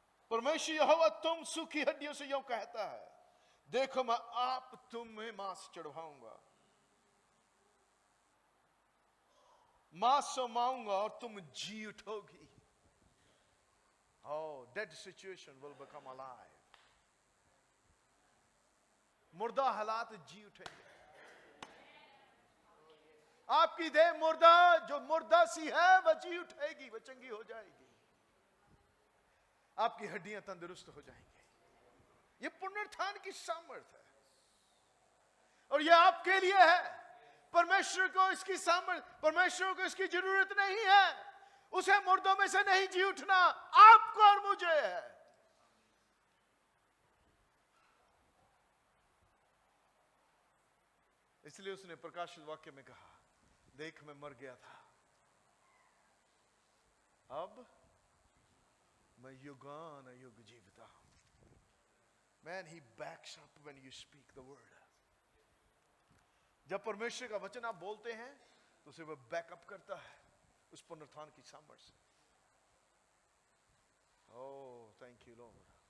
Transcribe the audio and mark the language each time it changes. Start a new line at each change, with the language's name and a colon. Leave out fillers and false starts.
Hindi: परमेश्वर यहोवा तुम सूखी हड्डियों से यूं कहता है देखो मैं आप तुम्हें मांस चढ़वाऊंगा, मांस समाऊंगा और तुम जी उठोगी।
English: Oh, dead situation will become alive.
Hindi: मुर्दा हालात जी उठेंगे। आपकी देह मुर्दा, जो मुर्दा सी है, वह जी उठेगी, वह चंगी हो जाएगी, आपकी हड्डियां तंदुरुस्त हो जाएंगी। ये पुनरुत्थान की सामर्थ है और यह आपके लिए है। परमेश्वर को इसकी सामर्थ, परमेश्वर को इसकी जरूरत नहीं है, उसे मुर्दों में से नहीं जी उठना, आपको और मुझे है। इसलिए उसने प्रकाशित वाक्य में कहा, देख मैं मर गया था, अब मैं युगान युग जीवता हूं।
English: Man, he backs up when you speak the word.
Hindi: जब परमेश्वर का वचन आप बोलते हैं तो उसे वह बैकअप करता है उस पुनरुत्थान की सामर्थ्य से। ओह,
English: Thank you lord.